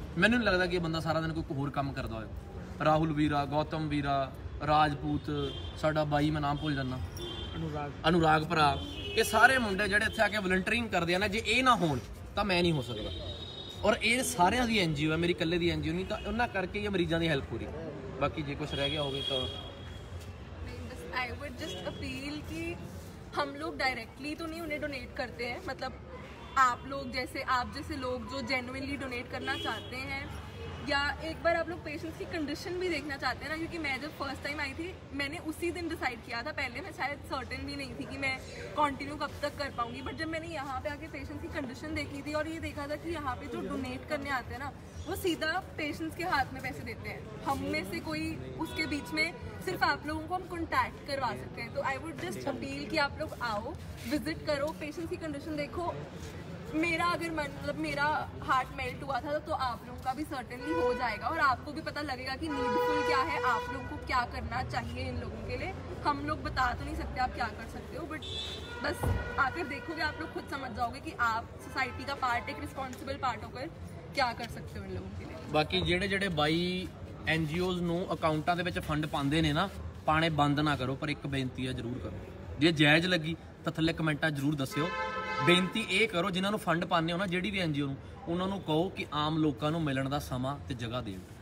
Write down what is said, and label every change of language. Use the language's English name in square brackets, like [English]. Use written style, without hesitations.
[Punjabi] ਮੈਨੂੰ ਨਹੀਂ ਲੱਗਦਾ ਕਿ ਇਹ ਬੰਦਾ ਸਾਰਾ ਦਿਨ ਕੋਈ ਹੋਰ ਕੰਮ ਕਰਦਾ ਹੋਵੇ। ਰਾਹੁਲ ਵੀਰਾ, ਗੌਤਮ ਵੀਰਾ, ਰਾਜਪੂਤ, ਸਾਡਾ ਬਾਈ ਮੈਂ ਨਾਮ ਭੁੱਲ ਜਾਂਦਾ, ਅਨੁਰਾਗ ਭਰਾ, ਇਹ ਸਾਰੇ ਮੁੰਡੇ ਜਿਹੜੇ ਇੱਥੇ ਆ ਕੇ ਵਲੰਟੀਅਰਿੰਗ ਕਰਦੇ ਆ ਨਾ, ਜੇ ਇਹ ਨਾ ਹੋਣ ਤਾਂ ਮੈਂ ਨਹੀਂ ਹੋ ਸਕਦਾ। ਔਰ ਇਹ ਸਾਰਿਆਂ ਦੀ NGO ਹੈ, ਮੇਰੀ ਇਕੱਲੇ ਦੀ NGO ਨਹੀਂ, ਤਾਂ ਉਹਨਾਂ ਕਰਕੇ ਹੀ ਮਰੀਜ਼ਾਂ ਦੀ ਹੈਲਪ ਹੋ ਰਹੀ। ਬਾਕੀ ਜੇ ਕੁਝ ਰਹਿ ਗਿਆ ਹੋਵੇ ਤਾਂ [English] I would just appeal [Hindi] कि हम लोग डायरेक्टली तो नहीं उन्हें डोनेट करते हैं, मतलब आप जैसे लोग जो जेन्युइनली डोनेट करना चाहते हैं, या एक बार आप लोग पेशेंट्स की कंडीशन भी देखना चाहते हैं ना, क्योंकि मैं जब फर्स्ट टाइम आई थी मैंने उसी दिन डिसाइड किया था। पहले मैं शायद सर्टेन भी नहीं थी कि मैं कंटिन्यू कब तक कर पाऊंगी, बट जब मैंने यहाँ पे आके पेशेंट्स की कंडीशन देखी थी और ये देखा था कि यहाँ पे जो डोनेट करने आते हैं ना, वो सीधा पेशेंट्स के हाथ में पैसे देते हैं। हम में से कोई उसके बीच में, सिर्फ आप लोगों को हम कॉन्टैक्ट करवा सकते हैं। तो [English] I would just appeal [Hindi] कि आप लोग आओ, विजिट करो, पेशेंट्स की कंडीशन देखो। मेरा अगर मेरा हार्ट मेल्ट हुआ था तो आप लोगों का भी सर्टेनली हो जाएगा, और आपको भी पता लगेगा कि नीडफुल क्या है, आप लोगों को क्या करना चाहिए इन लोगों के लिए। हम लोग बता तो नहीं सकते आप क्या कर सकते हो, बट बस आकर देखोगे आप लोग खुद समझ जाओगे कि आप सोसाइटी का पार्ट, एक रिस्पॉन्सिबल पार्ट होकर क्या कर सकते हो इन लोगों के लिए। [Punjabi] ਬਾਕੀ ਜਿਹੜੇ ਬਾਈ NGOs ਨੂੰ ਅਕਾਊਂਟਾਂ ਦੇ ਵਿੱਚ ਫੰਡ ਪਾਉਂਦੇ ਨੇ ਨਾ, ਪਾਣੇ ਬੰਦ ਨਾ ਕਰੋ, ਪਰ ਇੱਕ ਬੇਨਤੀ ਹੈ ਜ਼ਰੂਰ ਕਰੋ। ਜੇ ਜਾਇਜ਼ ਲੱਗੀ ਤਾਂ ਥੱਲੇ ਕਮੈਂਟਾਂ ਜ਼ਰੂਰ ਦੱਸਿਓ। ਬੇਨਤੀ ਇਹ ਕਰੋ, ਜਿਨ੍ਹਾਂ ਨੂੰ ਫੰਡ ਪਾਉਂਦੇ ਹੋ ਨਾ, ਜਿਹੜੀ ਵੀ NGO ਨੂੰ, ਉਹਨਾਂ ਨੂੰ ਕਹੋ ਕਿ ਆਮ ਲੋਕਾਂ ਨੂੰ ਮਿਲਣ ਦਾ ਸਮਾਂ ਤੇ ਜਗ੍ਹਾ ਦੇਣ।